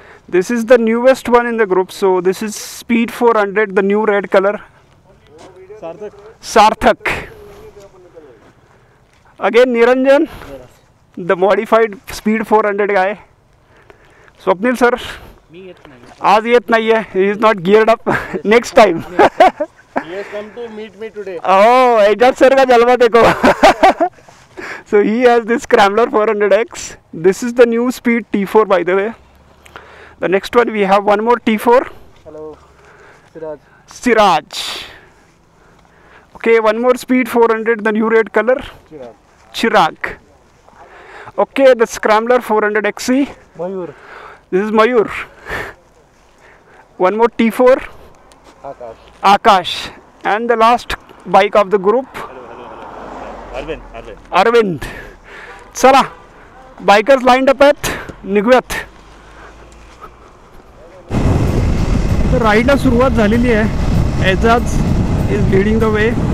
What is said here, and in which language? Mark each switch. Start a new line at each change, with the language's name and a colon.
English: This is the newest one in the group. So this is speed 400, the new red colour. Sarthak. Again Niranjan, the modified speed 400 guy.
Marathi: Swapnil sir आज येत नाही आहे.
English: He is not geared up. Next time. He has come to meet me today.
Hindi: Oh, Ejaz sir का जलवा देखो.
English: So he has this Scrambler 400X. This is the new speed T4 by the way. The next one we have one more T4. Hello, Siraj. Okay, one more speed 400, the new red color. Chirag. Okay, the Scrambler 400 XC. Mayur. This is Mayur. One more T4. Akash. And the last bike of the group. Arvind.
Marathi: चला bikers lined up आहेत, निघूयात. तर राईडला सुरुवात झालेली आहे.
English: Ejaz is leading the way.